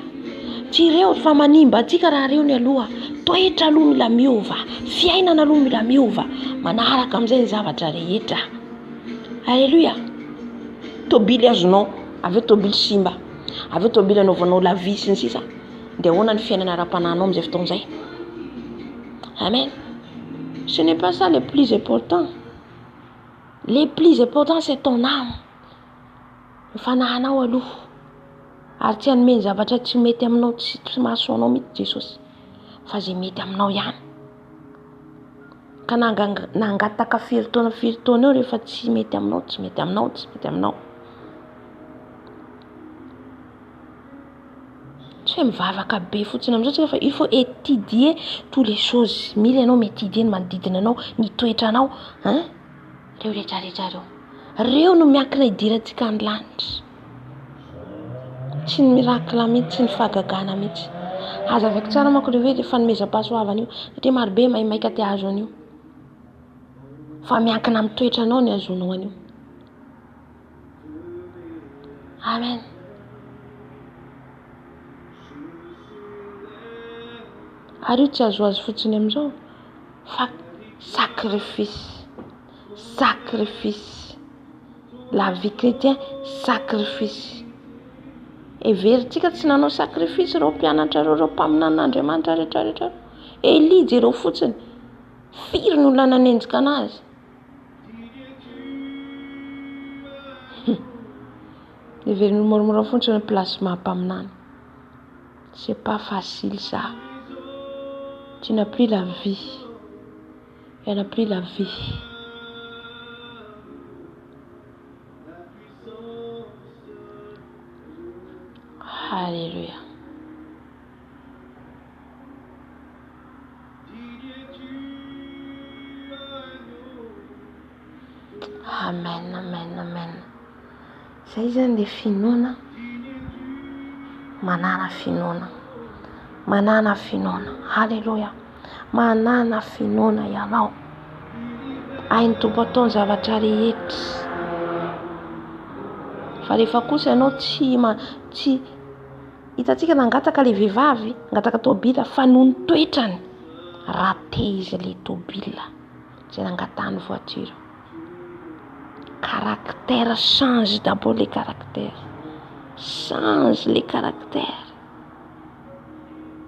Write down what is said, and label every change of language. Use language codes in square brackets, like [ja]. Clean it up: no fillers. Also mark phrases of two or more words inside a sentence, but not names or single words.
[mg] Tsy ireo fa manimba atsika raha ireo ny aloha. Toetra aloha mila miova. Fiainana aloha mila miova. Manaraka amin'izay ny zavatra rehetra. Alléluia. Tobily azonao, aveo tobily simba. Aveo tobily anaovanao lavie sy ny sisa. Dia ahoana ny fiainana ara-pananao amin'izay fotoan'izay. Amen. [fr] Ce n'est pas ça le plus important. Le plus important c'est ton âme. [mg] Fanahanao aloha. Ary tsy hanome zavatra tsy mety aminao, tsy mahasoanao mihitsy Jesosy. Fa zay mety aminao ihany. Ka nangataka firy taona eo rehefa tsy mety aminao. Tsy hoe mivavaka be fotsiny amin'izao fa [fr] il faut étudier toutes les choses. [mg] Mila ianao miétudier ny manodidina anao, ny toetranao, reo rehetrarehetra reo. Reo no miankina hidirantsika ny lanitra. Tsy ny miracle mihitsy, tsy ny fahagagana mihitsy. Azavaiko tsara manko le hoe le fanomezam-pahasoavana io, satria maro be maimaika ty azo an'io. Fa miankina amin'ny toetranao ny azonao an'io. Amen. Ary io tsy azo fotsiny amin'izao fa sacrifice. [fr] La vie chrétienne, sacrifice. [mg] Everitsika tsy nanao sacrifice ireo mpianatra ireo mpaminan'Andriamanitra rehetrarehetra. Elia jereo fotsiny. Firy ny olona nanenjika anazy. Everiny moramora fotsiny ny place mampaminana. [fr] C'est pas facile ça. Tu n'as plus la vie. Elle n'a plus la vie. Alléluia. Amen. [mg] Zay zany le finoana. Manana finoana. Alléluia. Manana finoana ianao. Hainy tompo ataony zavatra rehetra. Fa rehefa kosa ianao tsy hitatsika nangataka le vehivavy, nangataka tobila fa noho ny toetrany. Raté izy le tobila. Zay nangatahany voiture. [fr] Caractère change d'abord les caractères. Change les caractères.